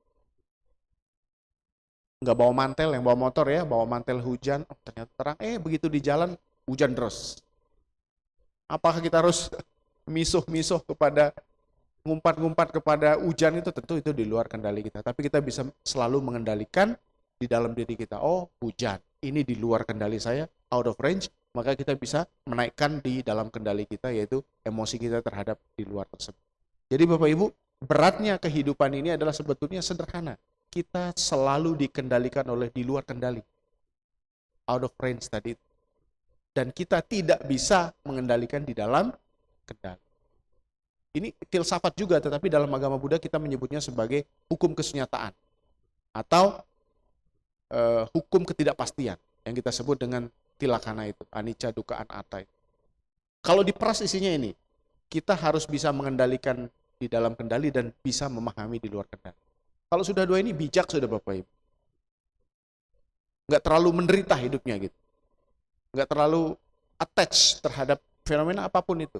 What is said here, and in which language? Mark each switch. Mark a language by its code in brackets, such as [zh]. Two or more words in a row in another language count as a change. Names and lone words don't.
[id] Nggak bawa mantel, yang bawa motor ya, bawa mantel hujan, ternyata terang, begitu di jalan hujan deras. Apakah kita harus misuh-misuh kepada, ngumpat-ngumpat kepada hujan itu? Tentu itu di luar kendali kita, tapi kita bisa selalu mengendalikan di dalam diri kita. Oh hujan, ini di luar kendali saya, [en] out of range, [id] maka kita bisa menaikkan di dalam kendali kita, yaitu emosi kita terhadap di luar tersebut. Jadi Bapak Ibu, beratnya kehidupan ini adalah sebetulnya sederhana. Kita selalu dikendalikan oleh di luar kendali. [en] Out of range tadi. [id] Dan kita tidak bisa mengendalikan di dalam kendali. Ini filsafat juga, tetapi dalam agama Buddha kita menyebutnya sebagai hukum kesunyataan. Atau hukum ketidakpastian, yang kita sebut dengan tilakana itu, [pi] anicca, dukkha, anatta. [id] Kalau diperas isinya ini, kita harus bisa mengendalikan di dalam kendali dan bisa memahami di luar kendali. Kalau sudah dua ini bijak sudah Bapak Ibu. Nggak terlalu menderita hidupnya gitu. Nggak terlalu attach terhadap fenomena apapun itu.